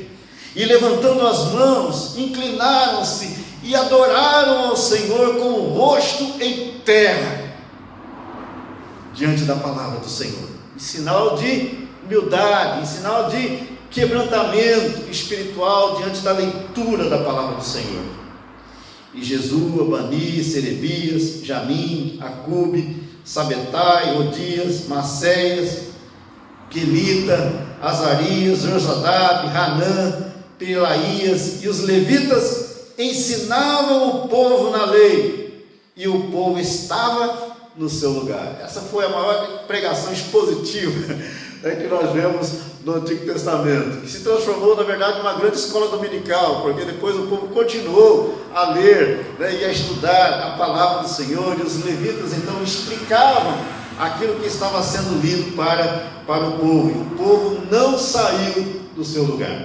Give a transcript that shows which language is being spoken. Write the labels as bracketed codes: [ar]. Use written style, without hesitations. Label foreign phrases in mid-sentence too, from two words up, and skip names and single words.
[pt] E levantando as mãos, inclinaram-se e adoraram ao Senhor com o rosto em terra, diante da palavra do Senhor, em sinal de humildade, em sinal de quebrantamento espiritual diante da leitura da palavra do Senhor. E Jesua, Bani, Serebias, Jamim, Acube, Sabetai, Odias, Maceias, Quelita, Azarias, Josadab, Hanã, Pelaías e os levitas ensinavam o povo na lei, e o povo estava no seu lugar. Essa foi a maior pregação expositiva que nós vemos no Antigo Testamento, que se transformou na verdade numa grande escola dominical, porque depois o povo continuou a ler, e a estudar a palavra do Senhor, e os levitas então explicavam aquilo que estava sendo lido para o povo, e o povo não saiu do seu lugar.